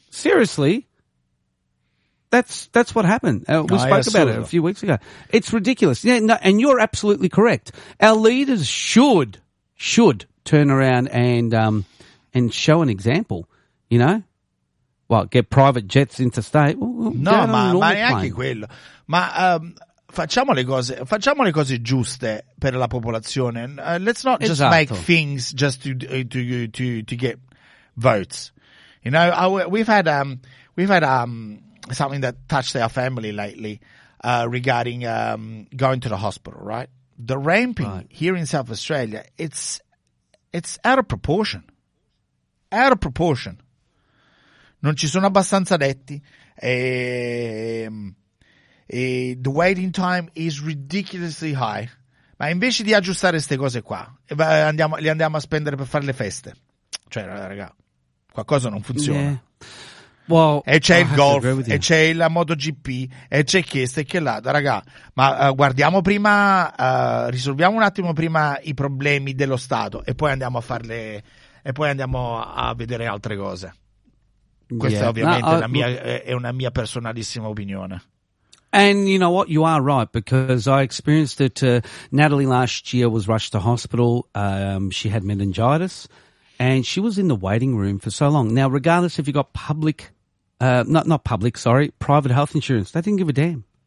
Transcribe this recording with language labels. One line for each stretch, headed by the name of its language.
English: Seriously, that's what happened. We spoke about it a few weeks ago. It's ridiculous. Yeah, no, and you're absolutely correct. Our leaders should turn around and show an example, you know. Well, get private jets interstate.
Italian: No, ma neanche quello. Ma facciamo le cose giuste per la popolazione.
English: Let's not just make things just to get votes. You know, we've had something that touched our family lately regarding going to the hospital. Right, the ramping here in South Australia, it's out of proportion. Out of proportion.
Italian: Non ci sono abbastanza letti.
English: The waiting time is ridiculously high.
Italian: Ma invece di aggiustare queste cose qua, andiamo a spendere per fare le feste. Cioè, raga, qualcosa non funziona.
English: Yeah. Well,
Italian: e c'è il golf, e c'è la MotoGP, e c'è questo e che là. Raga, ma guardiamo prima, risolviamo un attimo prima i problemi dello Stato e poi andiamo a farle, e poi andiamo a vedere altre cose. Questa è una mia personalissima opinione.
English: And you know what? You are right, because I experienced it. Natalie last year was rushed to hospital. She had meningitis and she was in the waiting room for so long. Now, regardless if you got public, private health insurance, they didn't give a damn.